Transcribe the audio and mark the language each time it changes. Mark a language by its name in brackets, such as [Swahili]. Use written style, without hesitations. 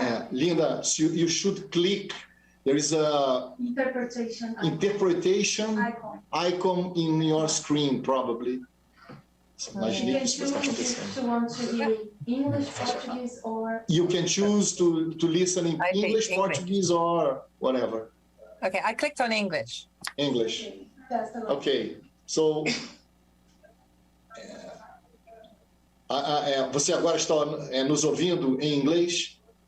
[English] Linda, so you should click. There is a interpretation icon in your screen, probably. [Portuguese] Imagine isso está acontecendo. [English] You can choose to listen in English, Portuguese, or whatever. Okay, I clicked on English. English. [Portuguese] Okay, so você agora está nos ouvindo em inglês?